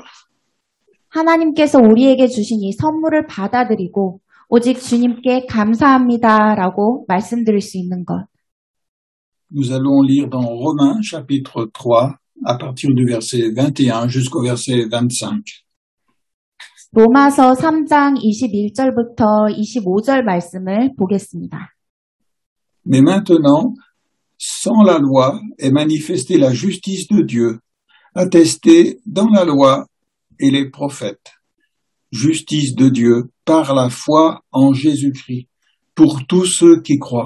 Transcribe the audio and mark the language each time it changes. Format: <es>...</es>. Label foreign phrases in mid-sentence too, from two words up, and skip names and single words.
<ko>하나님께서 우리에게 주신 이 선물을 받아들이고 오직 주님께 감사합니다라고 말씀드릴 수 있는 것.</ko> <fr>Nous allons lire dans Romains chapitre 3 à partir du verset 21 jusqu'au verset 25.</fr> <ko>로마서 3장 21절부터 25절 말씀을 보겠습니다.</ko> <fr>Mais maintenant, sans la loi est manifestée la justice de Dieu, attestée dans la loi et les prophètes. Justice de Dieu par la foi en Jésus-Christ, pour tous ceux qui croient.</fr>